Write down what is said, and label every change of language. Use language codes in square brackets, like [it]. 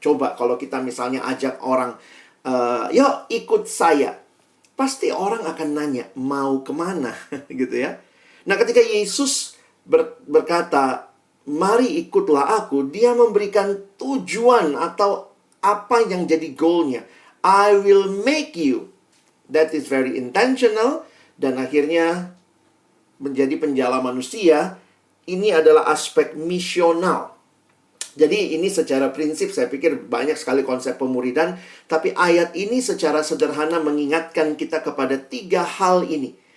[id] Coba kalau kita misalnya ajak orang, yuk ikut saya. Pasti orang akan nanya, mau kemana? Gitu ya. Nah, ketika Yesus berkata, mari ikutlah aku, Dia memberikan tujuan atau apa yang jadi goalnya. [en] I will make you. That is very intentional. [id] Dan akhirnya menjadi penjala manusia. Ini adalah aspek misional. Jadi ini secara prinsip saya pikir banyak sekali konsep pemuridan. Tapi ayat ini secara sederhana mengingatkan kita kepada 3 hal ini.